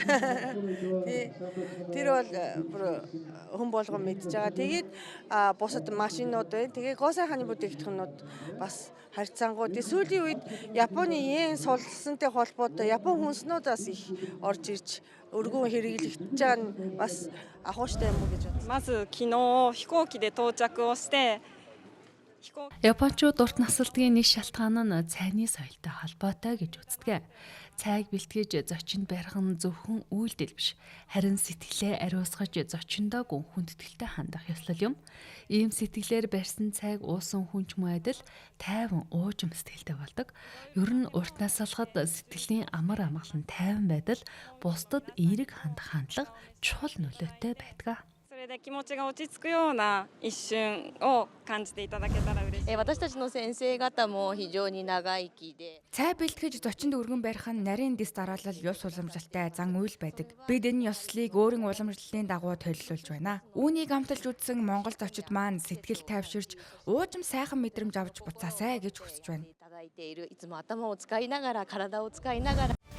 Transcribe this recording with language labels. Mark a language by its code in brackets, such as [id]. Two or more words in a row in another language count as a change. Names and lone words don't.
[mn] Тэр бол хүн болгон мэдж байгаа. Тэгээд бусад машинууд байна. Тэгээд гоо сайхны бүтээгдэхүүнүүд бас харьцангуй. Тэгээд сүүлийн үед Японы йен сулсантай холбоотой Япон хүнснүүдээс их орж ирж өргөн хэрэглэгдэж байгаа нь бас ахуйштай юм уу гэж бодсон. [ja] まず昨日飛行機で到着をして [mn] Япончууд урт насалдгийн нэг шалтгаан нь цайны соёлтой холбоотой гэж үздэг. Цайг бэлтгэж зочинд барих нь зөвхөн үйлдэл биш, харин сэтгэлээ ариусгаж зочиндоо гүн хүндэтгэлтэй хандах ёслол юм. Ийм сэтгэлээр барьсан цайг уусан хүн ч мөн адил тайван уужим сэтгэлтэй болдог. Ер нь урт насалгад сэтгэлийн амар амгалан тайван байдал бусдад эерэг хандах хандлага чухал нөлөөтэй байдаг. [ja] それで気持ちが落ち着くような一瞬を感じていただけたら嬉しい。私たちの先生方も非常に長生きで [mn] Цай бэлтгэж зочинд өргөн барих нь нарийн дэс дараалал ёс уламжлалтай зан үйл байдаг. Бид энэ ёслолыг өөрийн уламжлалын дагуу төлөвлөж байна. Үүнийг амталж үзсэн Монгол зочид маань сэтгэл тайвширч уужим сайхан мэдрэмж авч буцаасай гэж хүсэж байна. [ja] いただいているいつも頭を使いながら体を使いながら